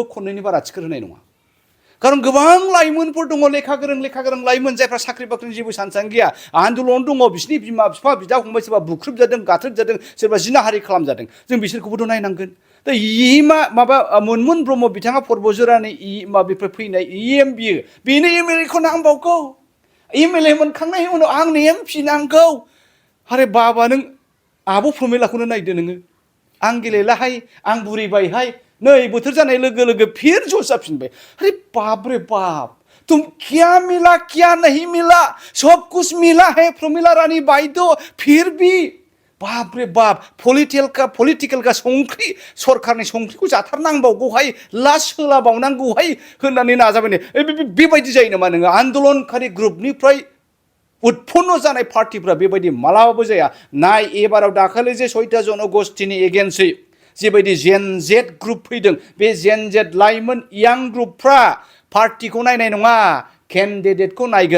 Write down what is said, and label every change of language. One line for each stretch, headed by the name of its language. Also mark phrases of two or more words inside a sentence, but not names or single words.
Bodo: खननैनि बारा टिकेट होनाय नङा खारन गोबां लाइमोनफोर दङ लेखा गोरों लाइमोन जायफ्रा साख्रि बाख्रिनि जेबो सानसानो गैया आन्दलन दङ बिसिनि बिमा बिफा बिदा फंबाय सोरबा बुख्रुबजादों गाथ्रोबजादों सोरबा जिनाहारि खालामजादों जों बिसोरखौबोथ' नायनांगोन दा मनमुन ब्रह्म बिथाङा पर्बजरानि माबानिफ्राय फैनाय इएम बेनो एमएलएखौ नांबावगौ एमएलए मोनखांनायनि उनाव आंनो एमपि नांगौ आरे बाबा नों आब' प्रमिलाखौनो नायदो नोङो आं गेलेलाहाय आं बुरिबायहाय नै बोथोर जानाय लोगो लोगो फिर ज' जाफिनबाय
Hindi: अरे बाप रे बाप तुम क्या मिला क्या नहीं मिला सब कुछ मिला है
Bodo: प्रमिला रानी बाइदो
Hindi: फिर भी बाप रे बाप
Bodo: पलिटिकल का संख्रि सरकारनि संख्रिखौ जाथारनांबावगौहाय लास होलाबावनांगौहाय होननानै नाजाबाय ने बेबायदि जायो नामा नोङो आन्दोलनकारि ग्रुपनिफ्राय उत्पन्न जानाय पार्टिफ्रा बेबायदि मालाबाबो जाया नाय एबाराव दाखालि जे 6टा जनगोष्ठीनि एगेन्स्टै जेबायदि
English: Gen Z group
Bodo: फैदों बे
English: Gen Z
Bodo: लाइमोन यां ग्रुपफ्रा पार्टिखौ नायनाय नङा केन्डिडेटखौ नायगोन